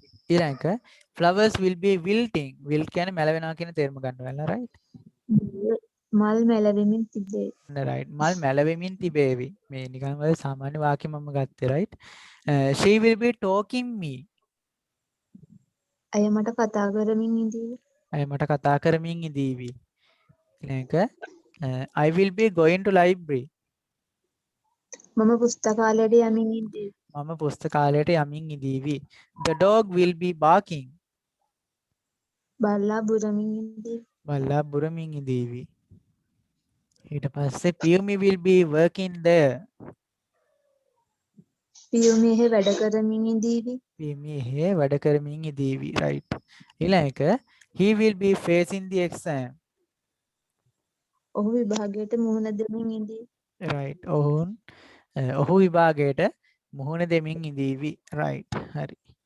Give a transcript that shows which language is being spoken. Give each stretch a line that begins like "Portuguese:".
English: ඊළඟ flowers will be wilting.
Sinhala: wilt කියන්නේ මැලවෙනවා කියන තේරුම ගන්නවා right. මල් මැලවෙමින් තිබේ. right. මල් මැලවෙමින් තිබේවි. මේ නිකන් ඔය සාමාන්‍ය වාක්‍ය මම ගත්තේ right.
English: She will be talking me.
Sinhala: අය මට කතා කරමින් ඉඳීවි. ඇය මට කතා කරමින් ඉදීවි.
English: ඊළඟ I will be going to library.
Sinhala: මම පුස්තකාලයට යමින් ඉඳීවි. මම පුස්තකාලයට යමින් ඉදීවි.
English: The dog will be barking.
Sinhala: බල්ලා බුරමින් ඉඳීවි. බල්ලා බුරමින් ඉදීවි.
English: ඊට පස්සේ Piyumi will be working there.
Sinhala: Piyumi එහෙ වැඩ කරමින් ඉඳීවි. පියුමි එහෙ වැඩ කරමින් ඉදීවි right.
English: ඊළඟ he will be facing the exam.
Sinhala: ඔහු විභාගයට මුහුණ දෙමින් ඉඳීවි. right. ඔහු විභාගයට මුහුණ දෙමින් ඉදීවි right. හරි.